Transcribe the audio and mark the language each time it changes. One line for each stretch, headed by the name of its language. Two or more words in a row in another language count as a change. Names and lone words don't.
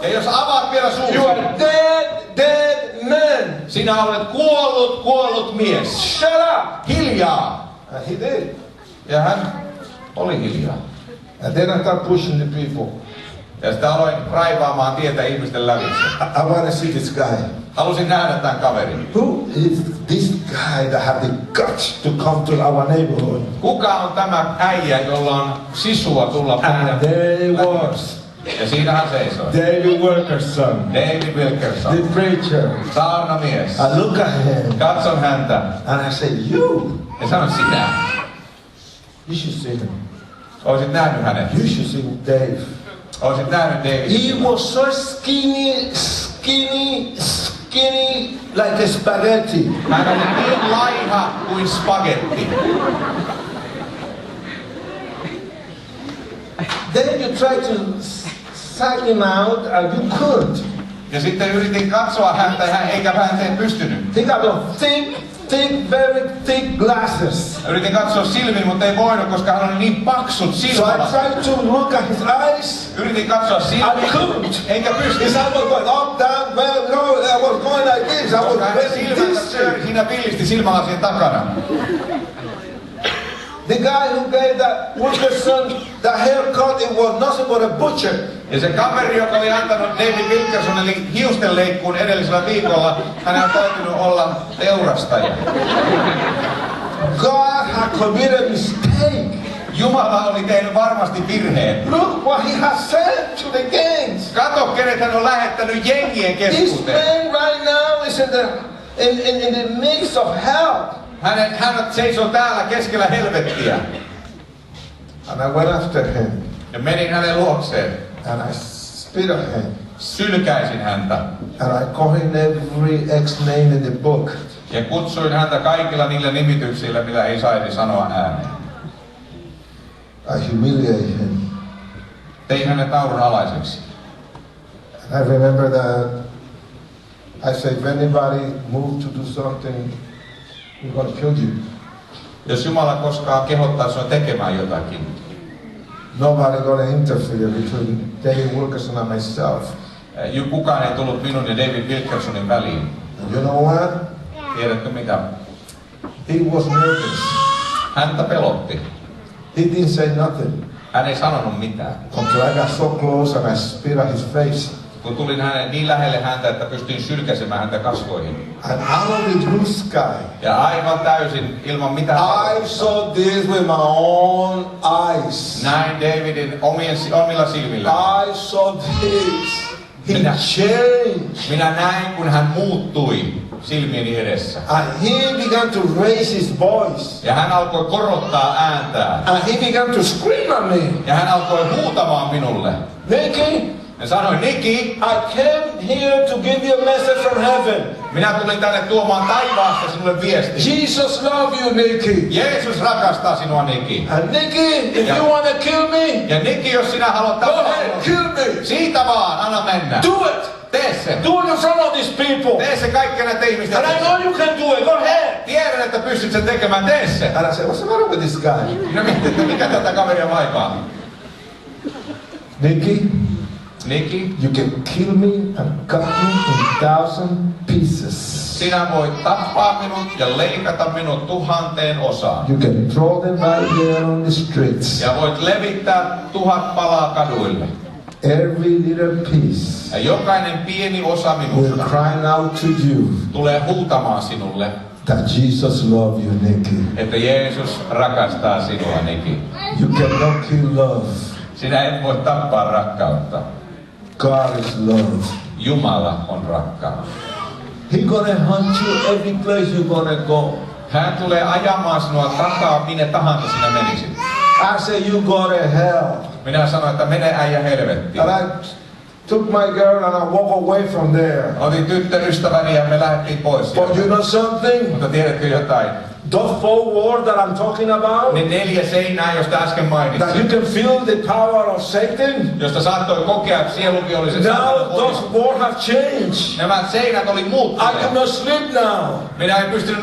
Finnish: Ja jos avaat vielä
English: you are
Finnish: suusi,
English: dead man.
Finnish: sinä olet kuollut mies.
English: Shut up.
Finnish: Hiljaa.
English: And he did.
Finnish: Ja hän oli hiljaa.
English: And then I started pushing the people.
Finnish: Ja sitten aloin raivaamaan tietä ihmisten lävitse.
English: I want to see this guy.
Finnish: Halusin nähdä tämän kaverin.
English: Who is this guy that have the guts to come to our neighborhood?
Finnish: Kuka on tämä äijä, jolla on sisua tulla
English: And
Finnish: meidän
English: there
Finnish: läpi?
English: was
Finnish: Ja siinä hän seisoi.
English: David Wilkerson,
Finnish: David Wilkerson,
English: the preacher.
Finnish: saarnamies.
English: I look at him
Finnish: Katson häntä
English: and I say, you
Finnish: ja sanon sinä.
English: should see him.
Finnish: Olisit nähnyt hänet.
English: You should see Dave.
Finnish: Olisit nähnyt David.
English: He was so skinny, like a spaghetti.
Finnish: Hän oli niin laiha kuin spagetti.
English: Then you try to suck him out and you couldn't.
Finnish: Ja sitten yritin katsoa häntä, eikä hän ei pystynyt.
English: He got very thick glasses.
Finnish: Yritin katsoa silmiin, mutta ei voinut, koska hän oli niin paksut
English: So I
Finnish: silmälasit.
English: tried to look at his eyes.
Finnish: Yritin katsoa
English: I
Finnish: silmiin,
English: couldn't.
Finnish: enkä
English: His
Finnish: pysty.
English: eyes was going up, down, well, no, I was going like this. I was
Finnish: Koska hänen
English: very
Finnish: silmänsä
English: distant.
Finnish: siinä pillisti silmälasien takana.
English: The guy who gave that Wilkerson the haircut, it was nothing but a butcher.
Finnish: Ja se kaveri, joka oli antanut David Wilkersonille hiustenleikkuun edellisellä viikolla, hänen on täytynyt olla teurastaja.
English: God had committed a mistake.
Finnish: Jumala oli tehnyt varmasti virheen.
English: Look what he has sent to the gangs.
Finnish: Kato, kenet hän on lähettänyt jengien
English: This
Finnish: keskuuteen.
English: man right now is in the midst of hell.
Finnish: Hän seisoo täällä keskellä helvettiä.
English: And I went after him
Finnish: Ja menin hänen luokseen.
English: and I spit at him.
Finnish: Sylkäisin häntä.
English: And I called him every ex-name in the book.
Finnish: Ja kutsuin häntä kaikilla niillä nimityksillä, mitä ei saisi sanoa ääneen.
English: I humiliated him.
Finnish: Tein hänet naurun alaiseksi.
English: And I remember that I said, if anybody moves to do something, we're going to kill you.
Finnish: Jos Jumala koskaan kehottaa sinua tekemään jotakin,
English: Nobody going to interfere between David Wilkerson and myself.
Finnish: kukaan ei tullut minun ja David Wilkersonin väliin.
English: And you know what?
Finnish: Tiedätkö mitä?
English: He was nervous.
Finnish: Häntä pelotti.
English: He didn't say nothing.
Finnish: Hän ei sanonut mitään.
English: Until I got so close and I spit at his face.
Finnish: Kun tulin hänen niin lähelle häntä, että pystyin sylkäsemään häntä kasvoihin.
English: And out of the blue sky,
Finnish: Ja aivan täysin ilman mitään.
English: I saw this with my own eyes.
Finnish: Näin Davidin omilla silmillä.
English: I saw this. He changed.
Finnish: Minä näin, kun hän muuttui silmieni edessä.
English: And he began to raise his voice.
Finnish: Ja hän alkoi korottaa ääntään.
English: And he began to scream at me.
Finnish: Ja hän alkoi huutamaan minulle.
English: Nicky,
Finnish: Ja sanoin,
English: Nicky, I came here to give you a message from heaven.
Finnish: minä tulin tänne tuomaan taivaasta sinulle viestin.
English: Jesus loves you, Nicky.
Finnish: Jeesus rakastaa sinua, Nicky.
English: And Nicky, if you want to kill me,
Finnish: Ja Nicky, jos sinä haluat
English: go
Finnish: tappaa
English: ahead,
Finnish: minut,
English: kill me.
Finnish: siitä vaan, anna mennä.
English: Do it.
Finnish: Tee se.
English: Do it in front of these people.
Finnish: Tee se kaikkien näiden ihmisten.
English: And I know you can do it. Go ahead.
Finnish: Tiedän, että pystyt sen tekemään, tee se.
English: And I said, what's the matter with this guy?
Finnish: Minä mietin, että mikä tätä kaveria vaivaa.
English: Nicky,
Finnish: Nicky,
English: you can kill me and cut me in 1,000 pieces.
Finnish: sinä voit tappaa minut ja leikata minut 1000 osaan.
English: You can throw them right there on the streets.
Finnish: Ja voit levittää 1000 palaa kaduille.
English: Every little piece
Finnish: Ja jokainen pieni osa
English: will
Finnish: minusta
English: cry out to you
Finnish: tulee huutamaan sinulle,
English: that Jesus loves you, Nicky.
Finnish: että Jeesus rakastaa sinua, Nicky.
English: You cannot kill love.
Finnish: Sinä et voi tappaa rakkautta.
English: God is love.
Finnish: Jumala on rakkaus.
English: He gonna hunt you every place you gonna go.
Finnish: Hän tulee ajamaan sinua takaa minne tahansa sinä menisit.
English: I say you go to hell.
Finnish: Minä sanoin, että mene äijä helvettiin.
English: And I took my girl and I walked away from there.
Finnish: Otin tyttöystäväni ja me lähdettiin pois.
English: But you know something?
Finnish: Mutta tiedätkö jotain?
English: Those 4 walls that I'm talking about,
Finnish: Ne 4 seinää, josta äsken
English: that you
Finnish: mainitsin,
English: can feel the power of Satan.
Finnish: josta saattoi kokea sielunvihollisen
English: Now
Finnish: saatanan
English: those
Finnish: voiman.
English: walls have changed.
Finnish: Nämä seinät oli
English: I
Finnish: muuttuneet.
English: could not sleep now.
Finnish: Minä en pystynyt